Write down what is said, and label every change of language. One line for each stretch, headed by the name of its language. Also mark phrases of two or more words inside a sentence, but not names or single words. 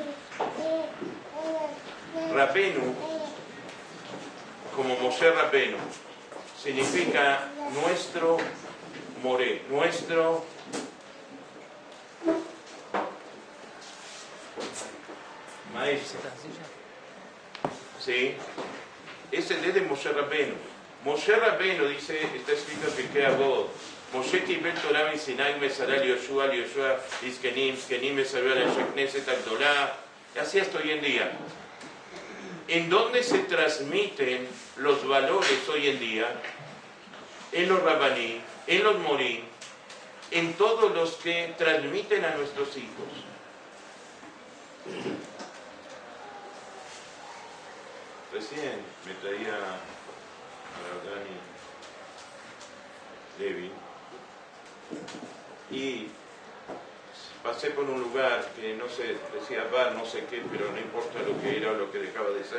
Spanish: Rabenu, como Moshe Rabenu, significa nuestro moré, nuestro maestro. ¿Sí? Ese es de Moshe Rabenu. Moshe Rabenu dice, está escrito en Pirkei Avot,
Hebrew: Moshe קיבל תורה מסיני ומסרה ליהושע, ליהושע לזקנים, זקנים מסרו על אנשי כנסת הגדולה.
Spanish: Así hasta hoy en día. ¿En dónde se transmiten los valores hoy en día? En los rabaní, en los morí, en todos los que transmiten a nuestros hijos. Recién me traía a Dani Levi y pasé por un lugar que no sé, decía bar, no sé qué, pero no importa lo que era o lo que dejaba de ser.